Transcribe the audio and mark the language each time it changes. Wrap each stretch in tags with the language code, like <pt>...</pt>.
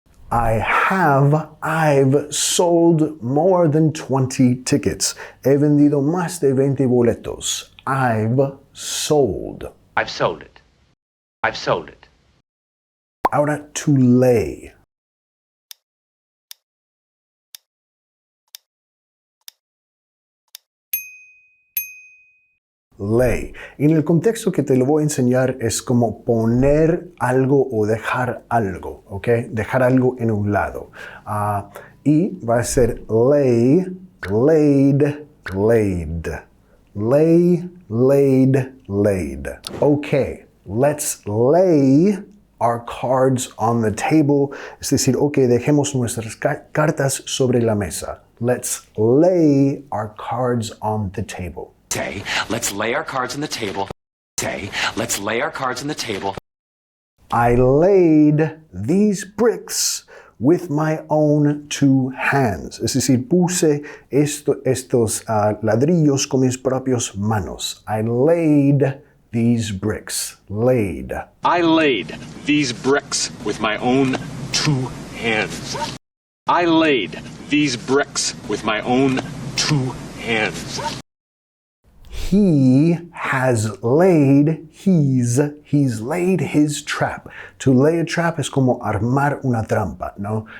<en>I've sold more than 20 tickets.</en> <es>He vendido más de 20 boletos.</es> <en>I've sold. I've sold it. I've sold it.</en> <es>Ahora,</es> <en>to lay. Lay.</en> <es>En el contexto que te lo voy a enseñar es como poner algo o dejar algo, ¿ok? Dejar algo en un lado. Y va a ser</es> <en>lay, laid, laid. Lay, laid, laid. Ok, let's lay our cards on the table.</en> <es>Es decir, ok, dejemos nuestras cartas sobre la mesa.</es> <en>Let's lay our cards on the table. Say, let's lay our cards on the table. Say, let's lay our cards on the table. I laid these bricks with my own two hands.</en> <es>Es decir, puse estos ladrillos con mis propias manos.</es> <en>I laid these bricks. Laid. I laid these bricks with my own two hands. I laid these bricks with my own two hands. He has laid, he's laid his trap. To lay a trap</en> <es>es como armar una trampa, ¿no?</es>